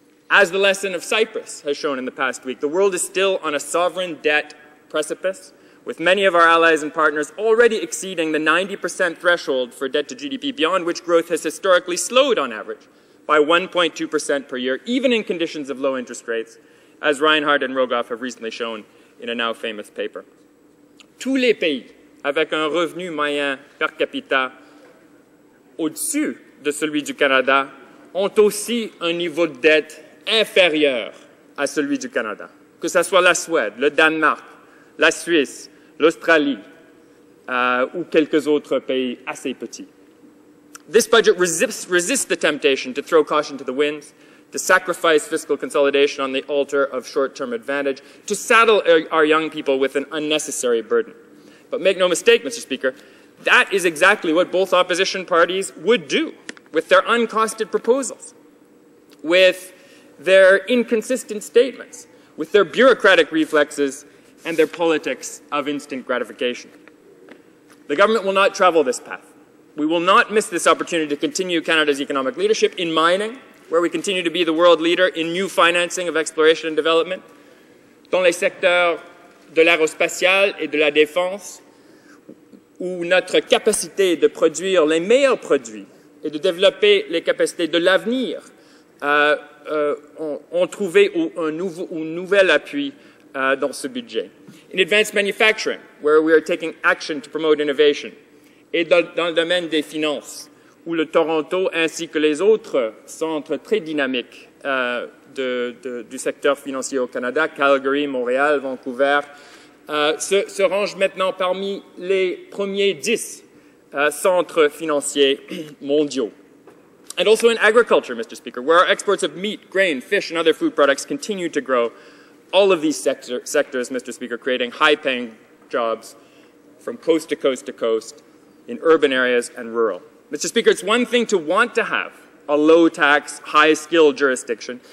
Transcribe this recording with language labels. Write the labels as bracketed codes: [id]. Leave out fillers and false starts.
[en] As the lesson of Cyprus has shown in the past week, the world is still on a sovereign debt precipice, with many of our allies and partners already exceeding the 90% threshold for debt to GDP, beyond which growth has historically slowed on average by 1.2% per year, even in conditions of low interest rates, as Reinhardt and Rogoff have recently shown in a now famous paper. [fr] Tous les pays avec un revenu moyen per capita au-dessus de celui du Canada ont aussi un niveau de dette inférieur à celui du Canada, que ce soit la Suède, le Danemark, la Suisse, l'Australie ou quelques autres pays assez petits. [en] This budget resists the temptation to throw caution to the winds, to sacrifice fiscal consolidation on the altar of short-term advantage, to saddle our young people with an unnecessary burden. But make no mistake, Mr. Speaker, that is exactly what both opposition parties would do with their uncosted proposals, with their inconsistent statements, with their bureaucratic reflexes, and their politics of instant gratification. The government will not travel this path. We will not miss this opportunity to continue Canada's economic leadership in mining, where we continue to be the world leader in new financing of exploration and development, [fr] dans les secteurs de l'aérospatial et de la défense, où notre capacité de produire les meilleurs produits et de développer les capacités de l'avenir ont trouvé un nouvel appui dans ce budget. [en] In advanced manufacturing, where we are taking action to promote innovation, [fr] et dans le domaine des finances, où le Toronto ainsi que les autres centres très dynamiques du secteur financier au Canada, Calgary, Montréal, Vancouver, se rangent maintenant parmi les premiers 10 centres financiers mondiaux. [en] And also in agriculture, Mr. Speaker, where our exports of meat, grain, fish and other food products continue to grow, all of these sectors, Mr. Speaker, creating high-paying jobs from coast to coast to coast in urban areas and rural. Mr. Speaker, it's one thing to want to have a low-tax, high-skilled jurisdiction.